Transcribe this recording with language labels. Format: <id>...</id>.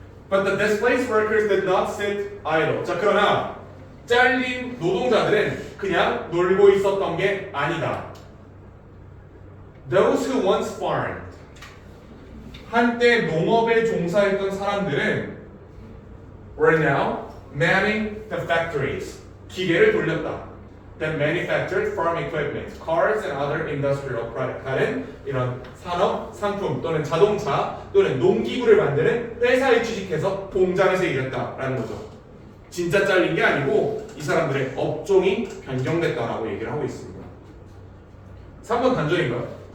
<en>But the displaced workers did not sit idle.</en> <ko>자, 그러나 잘린 노동자들은 그냥 놀고 있었던 게 아니다.</ko> <en>Those who once farmed.</en> <ko>한때 농업에 종사했던 사람들은</ko> <en>were now manning the factories.</en> <ko>기계를 돌렸다.</ko> <en>That manufactured farm equipment, cars and other industrial products.</en> <ko>다른 이런 산업, 상품 또는 자동차 또는 농기구를 만드는 회사에 취직해서 공장에서 일했다라는 거죠. 진짜 잘린 게 아니고 이 사람들의 업종이 변경됐다라고 얘기를 하고 있습니다. 3번 단전인가요?</ko>